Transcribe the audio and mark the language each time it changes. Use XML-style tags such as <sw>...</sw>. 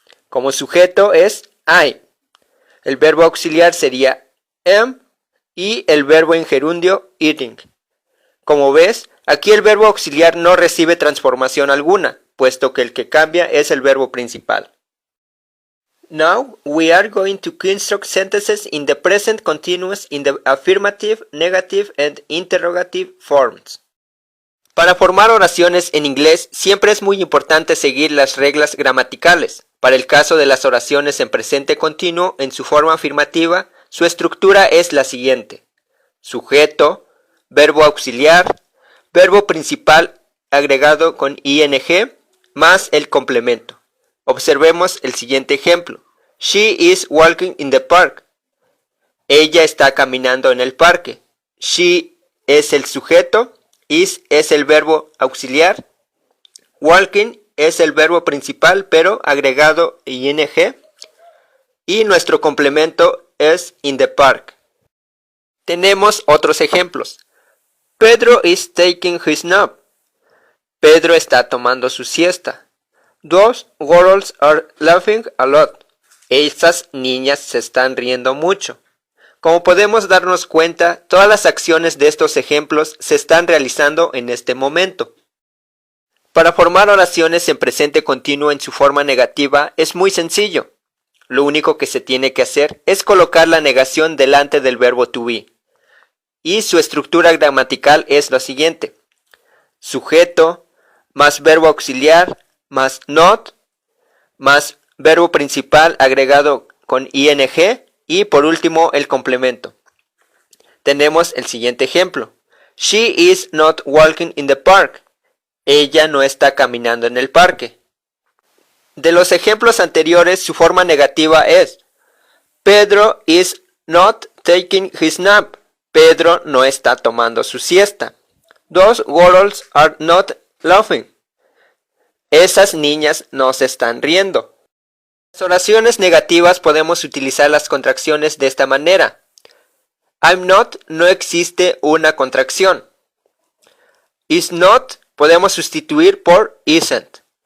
<es>Como sujeto es I. El verbo auxiliar sería am y el verbo en gerundio eating. Como ves, aquí el verbo auxiliar no recibe transformación alguna, puesto que el que cambia es el verbo principal.</es> <en>Now we are going to construct sentences in the present continuous in the affirmative, negative, and interrogative forms.</en> <es>Para formar oraciones en inglés siempre es muy importante seguir las reglas gramaticales. Para el caso de las oraciones en presente continuo, en su forma afirmativa, su estructura es la siguiente. Sujeto, verbo auxiliar, verbo principal agregado con ing, más el complemento. Observemos el siguiente ejemplo.</es> <en>She is walking in the park.</en> <es>Ella está caminando en el parque. She es el sujeto. Is es el verbo auxiliar. Walking es el verbo principal pero agregado ing. Y nuestro complemento es</es> <en>in the park.</en> <es>Tenemos otros ejemplos.</es> <en>Pedro is taking his nap.</en> <es>Pedro está tomando su siesta.</es> <en>Those girls are laughing a lot.</en> <es>Esas niñas se están riendo mucho. Como podemos darnos cuenta, todas las acciones de estos ejemplos se están realizando en este momento. Para formar oraciones en presente continuo en su forma negativa es muy sencillo. Lo único que se tiene que hacer es colocar la negación delante del verbo to be. Y su estructura gramatical es lo siguiente. Sujeto, más verbo auxiliar, más not, más verbo principal agregado con ing y por último el complemento. Tenemos el siguiente ejemplo.</es> <en>She is not walking in the park.</en> <es>Ella no está caminando en el parque. De los ejemplos anteriores, su forma negativa es</es> <en>Pedro is not taking his nap.</en> <es>Pedro no está tomando su siesta.</es> <en>Those girls are not laughing.</en> <es>Esas niñas no se están riendo. En las oraciones negativas podemos utilizar las contracciones de esta manera. I'm not no existe una contracción.</es> <en>Is not</en> <es>podemos sustituir por isn't.</es>